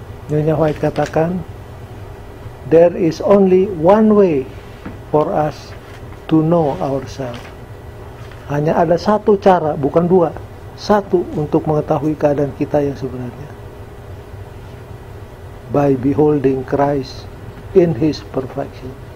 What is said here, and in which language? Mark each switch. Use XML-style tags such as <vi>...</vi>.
<id>Nyonya White katakan,</id> <en>there is only one way for us to know ourselves.</en> <id>Hanya ada satu cara, bukan dua, satu untuk mengetahui keadaan kita yang sebenarnya.</id> <en>By beholding Christ in His perfection.</en>